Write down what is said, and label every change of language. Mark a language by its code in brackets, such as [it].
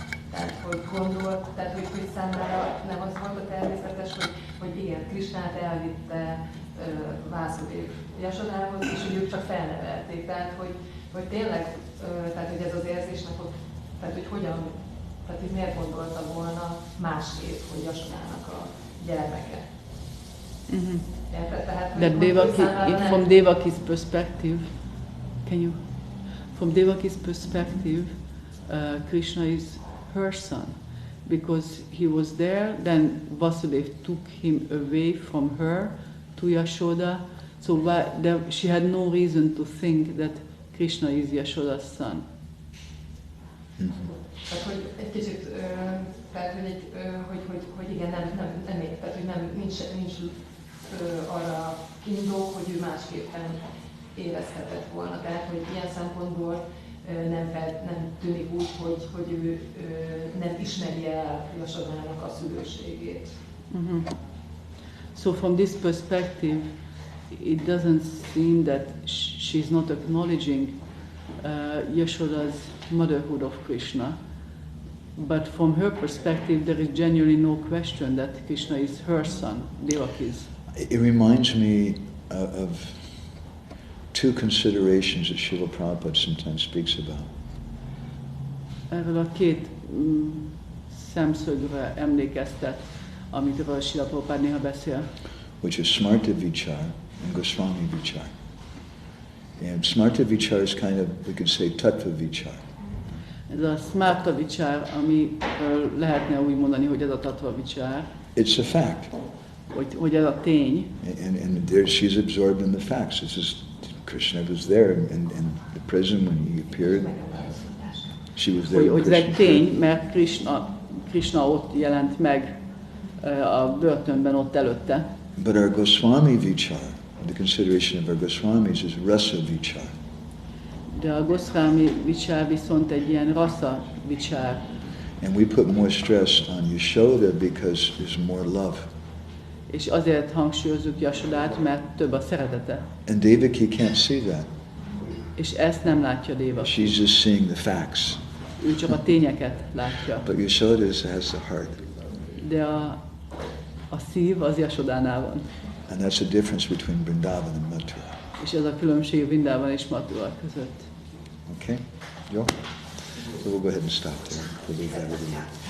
[hu] Tehát hogy gondolt, tehát hogy számára nem az volt a természetes, hogy igen, Krishnát elvitte Vásudev Yashodához, és hogy ők csak felnevelték. Tehát, hogy tényleg, tehát hogy ez az érzésnek, tehát hogy hogyan, tehát hogy miért gondolta volna másképp, hogy Yashodának a gyermeke. Mm-hmm. Tehát, [en] That Devaki, from Devaki's perspective, from Devaki's perspective, Krishna is her son, because he was there, then Vasudeva took him away from her to Yashoda, so she had no reason to think that Krishna is Yashoda's son. [hu] Tehát, hogy egy kicsit, tehát, hogy igen, tehát, hogy nincs arra indok, hogy ő másképpen érezhetett volna. Tehát, hogy ilyen szempontból nem tűnik úgy, hogy ő nem ismeri el Yashodának a szülőségét. Mm-hmm. [en] So from this perspective, it doesn't seem that she's not acknowledging Yashoda's motherhood of Krishna, but from her perspective, there is genuinely no question that Krishna is her son, Devaki's. It reminds me of two considerations that Srila Prabhupada sometimes speaks about. [hu] Erről a két szemszögre emlékeztet, amiről Srila Prabhupada néha beszél. [en] Which is Smarta Vichar and Goswami Vichar. And Smarta Vichar is kind of, we could say, Tattva Vichar. [hu] Ez a Smarta Vichar, ami lehetne úgy mondani, hogy ez a Tattva Vichar. [en] It's a fact. [hu] Hogy ez a tény. [en] And there she's absorbed in the facts. This is, Krishna was there in the prison when he appeared. She was there. [hu] Hogy ez egy tény, mert Krishna ott jelent meg a börtönben ott előtte. [en] But our Goswami Vichar, the consideration of our Goswamis is Rasa Vichar. [hu] De a Goswami Vichar viszont egy ilyen Rasa Vichar. [en] And we put more stress on Yashoda because there's more love. [hu] És azért hangsúlyozzuk Yashodát, mert több a szeretete. [en] And Devaki can't see that. [hu] És ezt nem látja Devaki. [en] She's just seeing the facts. [hu] Ő csak a tényeket látja. [en] But Yashoda has the heart. [hu] De a szív az Yashodánál van. [en] And that's the difference between Vrindavan and Mathura. [hu] És ez a különbség Vrindavan és Mathura között. [en] Okay? Yo? So we'll go ahead and stop there. We'll leave that over there.